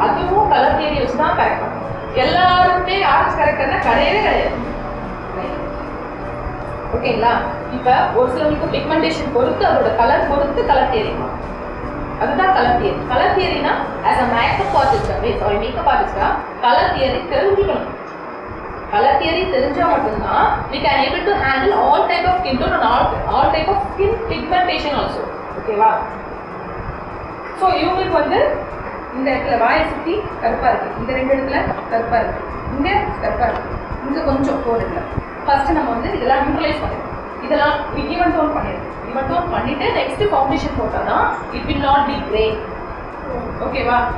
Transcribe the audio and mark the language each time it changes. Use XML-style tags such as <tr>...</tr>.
<ta>அதுவும் colour theory வச்சு தான் கரெக்ட் பண்ணும். எல்லாருமே ஆரஞ்சு கரெக்டர்னா கிடையவே கிடையாது. ஓகேங்களா? இப்போ ஒரு சிலருக்கு பிக்மெண்டேஷன் பொறுத்து அதோட கலர் பொறுத்து கலர் தியரி அதுதான் colour theory. Colour தியரினா as a makeup ஆர்டிஸ்டாவே sorry makeup ஆர்டிஸ்டா colour theory தெரிஞ்சுக்கணும். கலர் தியரி தெரிஞ்சா மட்டும்தான்</ta> <en>we can able to handle all type of skin tone and all type of skin pigmentation also.</en> <ta>ஓகேவா? So இவங்களுக்கு வந்து இந்த இடத்துல வாயை சுற்றி கருப்பாக இருக்குது, இந்த 2 இடத்துல கருப்பாக இருக்குது, இங்கே கருப்பாக இருக்குது, இங்கே கொஞ்சம் போடுங்க. ஃபர்ஸ்ட் நம்ம வந்து இதெல்லாம் நியூட்ரலைஸ் பண்ணிடுவோம். இதெல்லாம் ஈவன் டோன் பண்ணிடுவோம். ஈவன் டோன் பண்ணிட்டு நெக்ஸ்ட் ஃபவுண்டேஷன் போட்டால் தான்</ta> <en>It will not be grey.</en> <ta>ஓகேவா?</ta>